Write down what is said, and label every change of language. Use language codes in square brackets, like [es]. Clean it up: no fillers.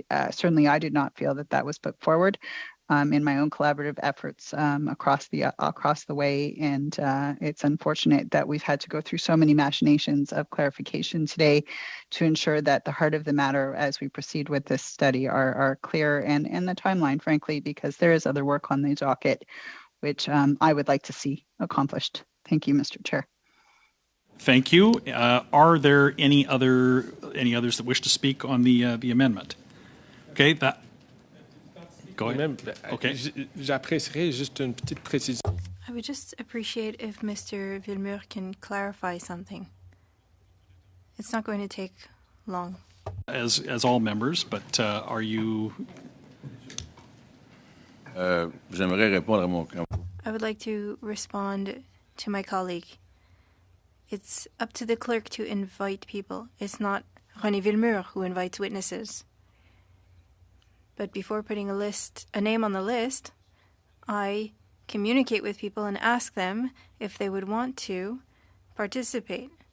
[en] certainly I did not feel that was put forward in my own collaborative efforts across the way, and it's unfortunate that we've had to go through so many machinations of clarification today to ensure that the heart of the matter as we proceed with this study are clear, and the timeline, frankly, because there is other work on the docket which I would like to see accomplished. Thank you, Mr. Chair. Thank you. Are there any others that wish to speak on the amendment? Okay, that. Go ahead. Okay. [fr] J'apprécierais juste une petite précision. [en] I would just appreciate if Mr. Villemure can clarify something. It's not going to take long. As all members, but are you? [fr] J'aimerais répondre à mon. [en] I would like to respond to my colleague. It's up to the clerk to invite people. It's not René Villemure who invites witnesses. But before putting a name on the list, I communicate with people and ask them if they would want to participate.